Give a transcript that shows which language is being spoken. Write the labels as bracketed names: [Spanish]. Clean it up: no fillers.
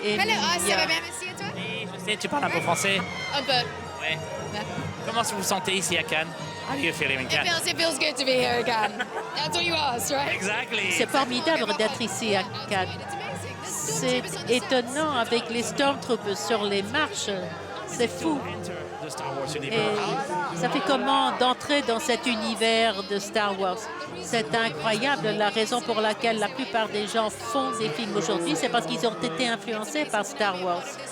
[French] Hello, ça va bien, merci et toi? Je sais, tu parles un peu français. Un peu. Ouais. Comment vous vous sentez ici à Cannes? [English] How do you feel in Cannes? It feels good to be here again. That's what you asked, right? Exactly. [French] C'est formidable d'être ici à Cannes. C'est étonnant avec les Stormtroopers sur les marches. C'est fou. Et ça fait comment d'entrer dans cet univers de Star Wars? C'est incroyable. La raison pour laquelle la plupart des gens font des films aujourd'hui, c'est parce qu'ils ont été influencés par Star Wars.